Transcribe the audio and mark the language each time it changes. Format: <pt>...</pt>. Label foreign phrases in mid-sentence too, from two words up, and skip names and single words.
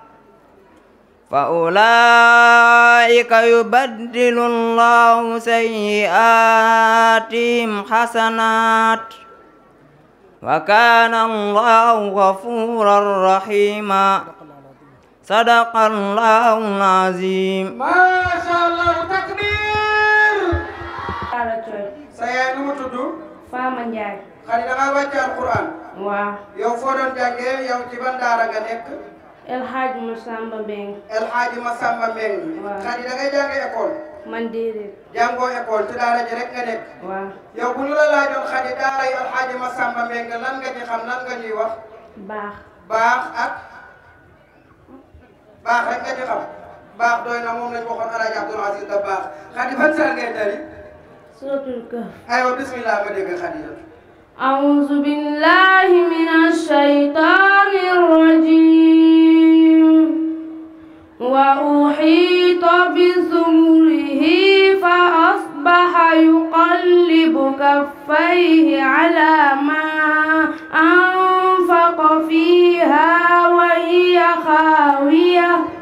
<ar>فأولئك يبدل الله سيئاتهم حسنات وكان الله غفورا رحيما صدق الله العظيم. ما شاء الله takbir.</ar> <wo>sa yaay nu mu tudd. Fama Ndiaye. xale da ngaa wàcce alquran. waaw. yow foo doon jàngee yow ci ban daara nga nekk. El Hadj Massamba Mbengue. El Hadj Massamba Mbengue. waaw. xale da ngay jàngee école. man déedéet. jàngoo école ci daara ji rek nga nekk. waaw. yow bu ñu la laajoon xale daara yi El Hadj Massamba Mbengue lan nga ci xam lan nga ñuy wax. baax. baax ak. baax rek nga ci xam. baax doy na moom lañ waxoon El Hadj Abdoul Aziz da baax xale ban saa ngay tari.</wo> <ar>سورة الكهف.</ar> <wo>aywa bismillah ma dégg xale.</wo> <ar>أعوذ بالله من الشيطان الرجيم وأحيط بثمره فأصبح يقلب كفيه على ما أنفق فيها وهي خاوية</ar>